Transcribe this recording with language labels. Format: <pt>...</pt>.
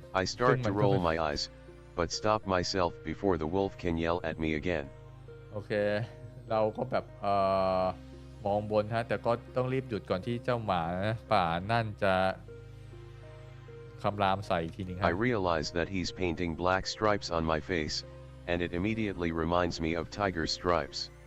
<en>I start to roll my eyes, but stop myself before the wolf can yell at me again.</en> <th>โอเคเราก็แบบมองบนฮะแต่ก็ต้องรีบหยุดก่อนที่เจ้าหมาป่านั่นจะคำรามใส่อีกทีนึงครั</th> <en>I</en> <th>บ</th> <en>realize that he's painting black stripes on my face, and it immediately reminds me of tiger stripes.</en>